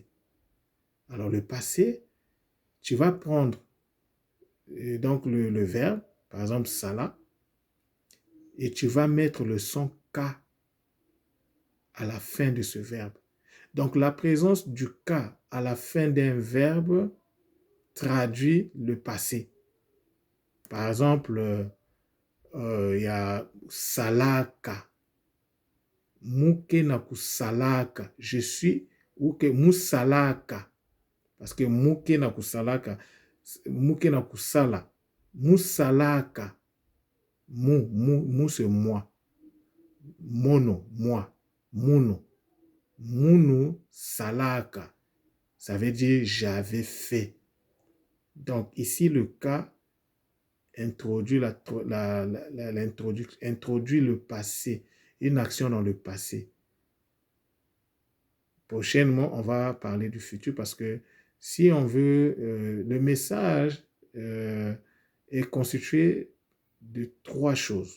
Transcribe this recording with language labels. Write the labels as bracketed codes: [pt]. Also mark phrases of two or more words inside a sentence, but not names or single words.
[fr] Alors le passé, tu vas prendre donc le verbe, par exemple sala, et tu vas mettre le son K à la fin de ce verbe. Donc la présence du K à la fin d'un verbe traduit le passé. Par exemple, il y a salaka, [kg] muke na kusalaka, [fr] je suis, ou que musalaka, parce que [kg] muke na kusalaka, muke na kusala, musalaka, mu [fr] c'est moi, mono, moi, [kg] muno, munu salaka, [fr] ça veut dire j'avais fait. Donc ici le cas introduit, introduit le passé, une action dans le passé. Prochainement, on va parler du futur parce que si on veut, le message est constitué de 3 choses.